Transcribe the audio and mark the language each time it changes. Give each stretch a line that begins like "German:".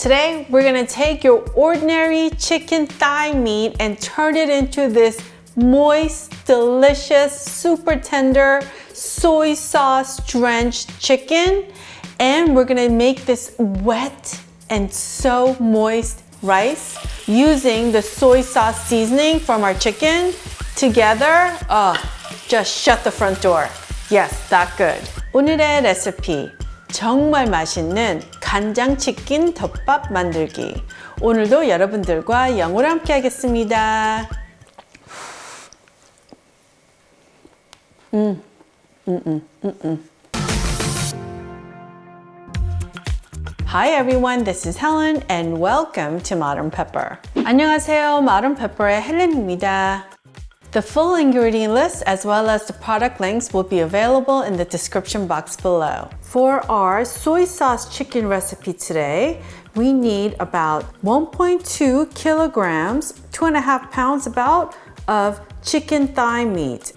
English: Today, we're gonna take your ordinary chicken thigh meat and turn it into this moist, delicious, super tender, soy sauce drenched chicken. And we're gonna make this wet and so moist rice using the soy sauce seasoning from our chicken. Together, just shut the front door. Yes, that good.
Korean: 오늘의 레시피, 정말 맛있는 간장치킨 덮밥 만들기. 오늘도 여러분들과 영어로 함께 하겠습니다.
English: Hi everyone, this is Helen and welcome to Modern Pepper.
Korean: 안녕하세요, Modern Pepper의 헬렌입니다.
English: The full ingredient list as well as the product links will be available in the description box below. For our soy sauce chicken recipe today, we need about 1.2 kilograms, 2.5 pounds about, of chicken thigh meat.